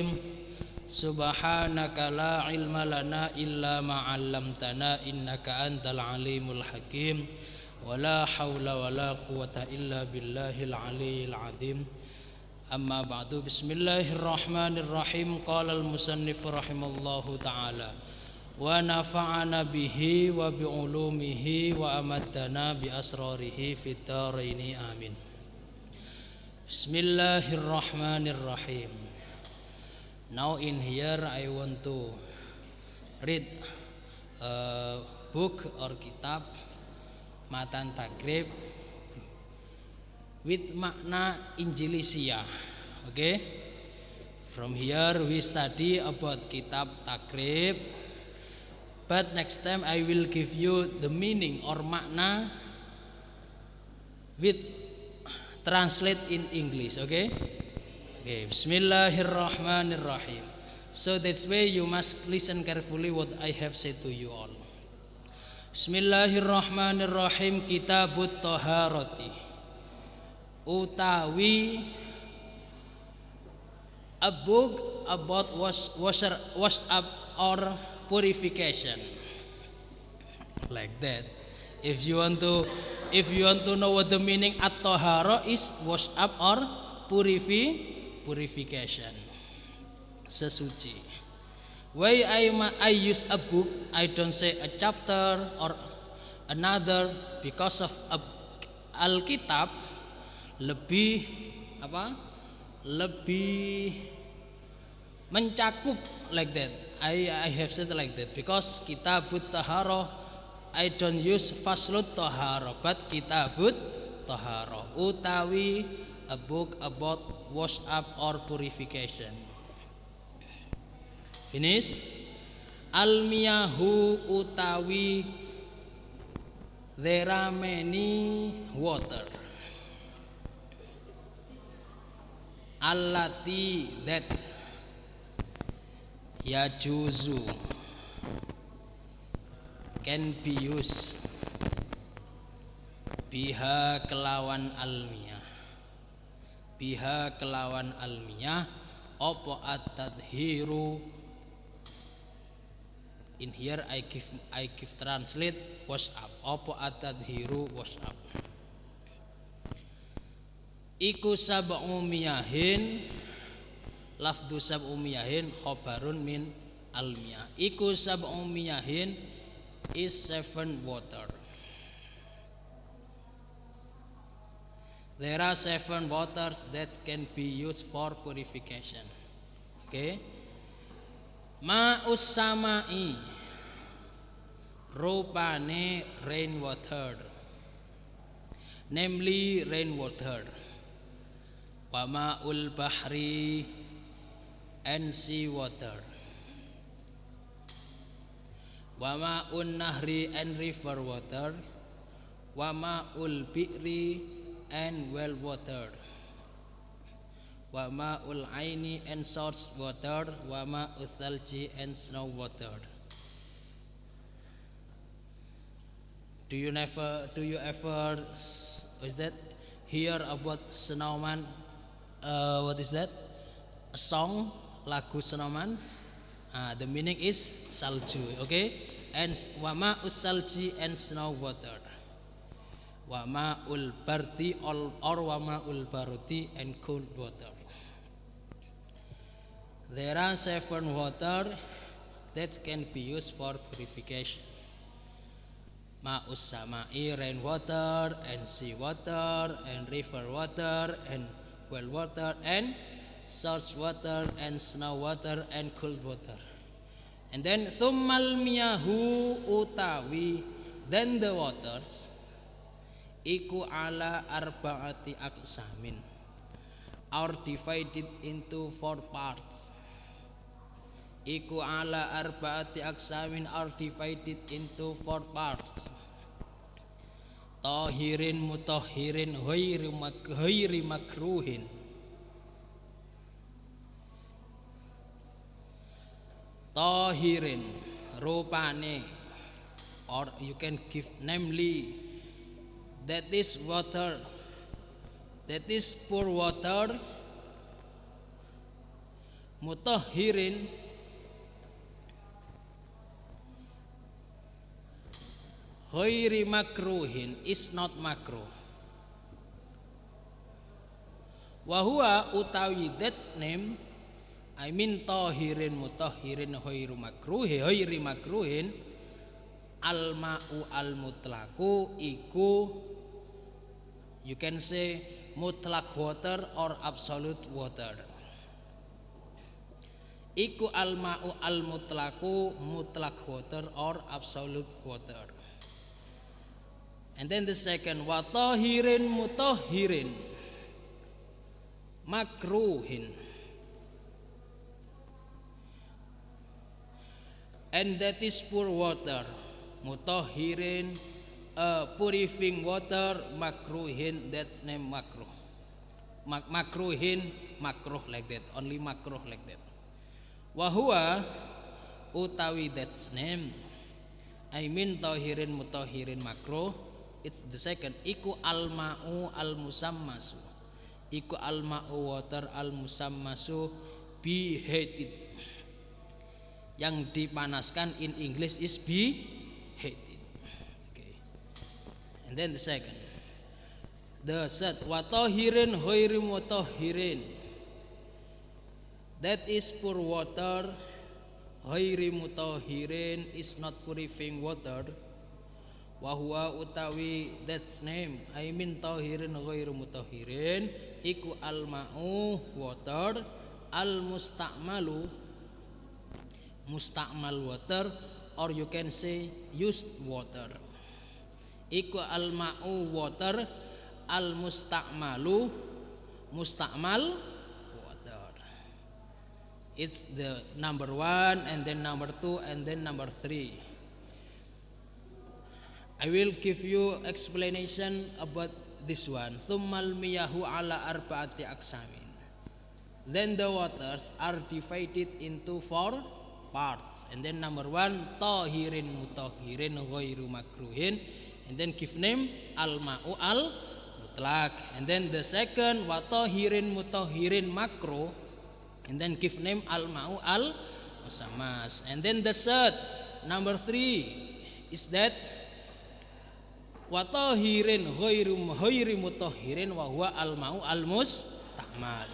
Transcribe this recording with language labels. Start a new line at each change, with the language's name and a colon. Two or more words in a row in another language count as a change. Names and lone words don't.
Arabic: سبحانك لا علم لنا إلا ما علمتنا إنك أنت العليم الحكيم ولا حول ولا قوة إلا بالله العلي العظيم. أما بعد. بسم الله الرحمن الرحيم. قال المصنف رحمه الله تعالى ونفعنا به وبعلومه وأمدنا بأسراره في الدارين آمين. Bismillahirrahmanirrahim.
English: Now in here I want to read a book or kitab Matan Takrib with
Indonesian: makna Injilisia.
English: Okay? From here we study about kitab Takrib. But next time I will give you the meaning or makna with translate in English, okay?
Arabic: Okay, Bismillahirrahmanirrahim.
English: So that's why you must listen carefully what I have said to you all.
Arabic: Bismillahirrahmanirrahim. كتاب الطهارة
English: utawi a book about wash up or purification, like that. If you want to know what the meaning at-tahara is, wash up or purification, sesuci. Why I use a book, I don't say a chapter or another, because of Alkitab
Indonesian: lebih mencakup,
English: like that. I have said like that because
Arabic: كتاب الطهارة
English: I don't use
Arabic: فصل الطهارة
English: but
Arabic: كتاب الطهارة
English: utawi a book about wash up or purification. Finish. Almiyahu utawi there are many water.
Arabic: Allati that yajuzu
English: can be used
Arabic: biha kelawan almiyah opo at-tadhiru.
English: In here I give translate wash up.
Arabic: Opo at-tadhiru
English: wash up
Arabic: iku سبع مياه. لفظ سبع مياه خبر من المياه.
English: Iku
Arabic: سبع مياه
English: is 7 water. There are 7 waters that can be used for purification. Okay.
Arabic: ماء السماء
English: rupane rainwater, namely rainwater.
Arabic: وماء البحر
English: and sea water.
Arabic: وماء النهر
English: and river water.
Arabic: وماء البئر
English: and well water.
Arabic: وماء العين
English: and source water.
Arabic: وماء الثلج
English: and snow water. Do you ever is that hear about snowman? What is that? A song, lagu snowman. The meaning is salju, okay? And
Arabic: وماء الثلج
English: and snow water.
Arabic: وماء البرد
English: or
Arabic: وماء البرد
English: and cold water. There are 7 water that can be used for purification.
Arabic: ماء السماء,
English: rainwater, and sea water, and river water, and well water, and source water, and snow water, and cold water. And then
Arabic: ثم المياه
English: utawi, then the waters iku
Arabic: على أربعة أقسام,
English: are divided into 4 parts.
Arabic: Iku على أربعة أقسام,
English: are divided into 4 parts.
Arabic: طاهر مطهر غير مكروه. Tahirin rupane,
English: or you can give namely, that is water, that is pure water.
Arabic: مطهر غير مكروه,
English: is not makruh.
Arabic: Wahua utawi,
English: that's name, I mean
Arabic: طاهر مطهر غير مكروه الماء المطلق, iku,
English: you can say mutlak water or absolute water. Iku
Arabic: الماء المطلق,
English: mutlak water or absolute water. And then the second,
Arabic: وطاهر مطهر مكروه,
English: and that is pure water. Mutahhirin, purifying water. Makruhin, that's name makruh. Makruhin, makruh like that, only makruh like that. Wahua utawi, that's name, I mean
Arabic: طاهر مطهر مكروه,
English: it's the second.
Arabic: Iku الماء المشمس, iku al-ma'u water al-musammasu,
English: be heated,
Indonesian: yang dipanaskan,
English: in English is be heated. Okay. And then the second, the third,
Arabic: وطاهر غير مطهر,
English: that is pure water.
Arabic: غير مطهر
English: is not purifying water. Wahua utawi, that's name, I mean
Arabic: طاهر غير مطهر,
English: iku al-ma'u water, al-musta'malu, mustakmal water, or you can say used water. Iku al-ma'u water, al-mustakmalu, mustakmal water. It's the number 1, and then number 2, and then number 3. I will give you explanation about this one.
Arabic: ثم المياه على أربعة أقسام,
English: then the waters are divided into 4 parts. And then number 1,
Arabic: طاهر مطهر غير مكروه,
English: and then give name
Arabic: الماء المطلق.
English: And then the second,
Arabic: وطاهر مطهر مكروه,
English: and then give name
Arabic: الماء المشمس.
English: And then the third, number 3, is that
Arabic: وطاهر غير مطهر وهو الماء المستعمل.